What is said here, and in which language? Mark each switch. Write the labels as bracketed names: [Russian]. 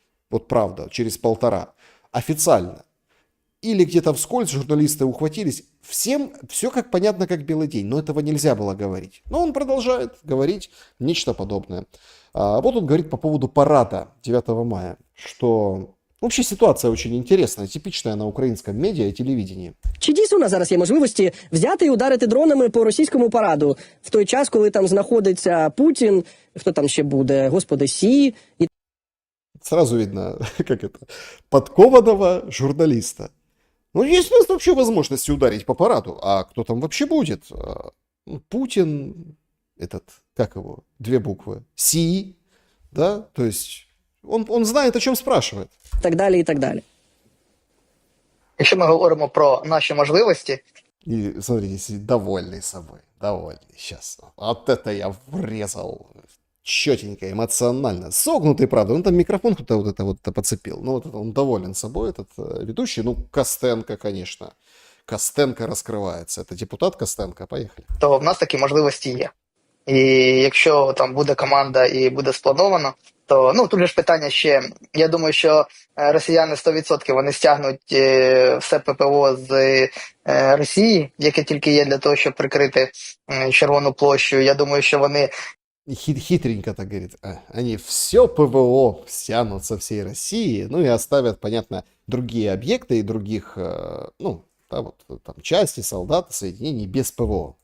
[Russian] Вот правда, через 1,5. Официально. Или где-то вскользь журналисты ухватились. Всем все как понятно, как белый день. Но этого нельзя было говорить. Но он продолжает говорить нечто подобное. Вот он говорит по поводу парада 9 мая. Что вообще ситуация очень интересная, типичная [Ukrainian] на українському медіа і телевіденні. Чи дійсно у нас зараз є можливості взяти і ударити дронами по російському параду в той час, коли там знаходиться Путін, хто там ще буде, господи, Сі і [Russian] Сразу видно, как это, подкованного журналиста. Ну, есть у нас вообще возможности ударить по параду. А кто там вообще будет? Путин, как его, 2 буквы, Си, да? То есть он знает, о чем спрашивает. [Ukrainian] так далі, і так далі. Якщо ми говоримо про наші можливості, [Russian] И смотрите, сидит довольный собой, довольный. Сейчас, вот это я врезал четенько, эмоционально. Согнутый, правда. Ну, там микрофон кто-то вот это вот подцепил. Ну, вот это он доволен собой, этот ведущий. Ну, Костенко, конечно. Костенко раскрывается. Это депутат Костенко. Поехали. [Ukrainian] то в нас такі можливості є. І якщо там буде команда і буде сплановано, то тут же ж питання ще. Я думаю, що росіяни 100% вони стягнуть все ППО з Росії, яке тільки є для того, щоб прикрити Червону площу. Я думаю, що вони [Russian] Хитренько так говорит. Они все ПВО стянут со всей России, ну и оставят, понятно, другие объекты и других, да, вот, там, части, солдаты, соединений без ПВО.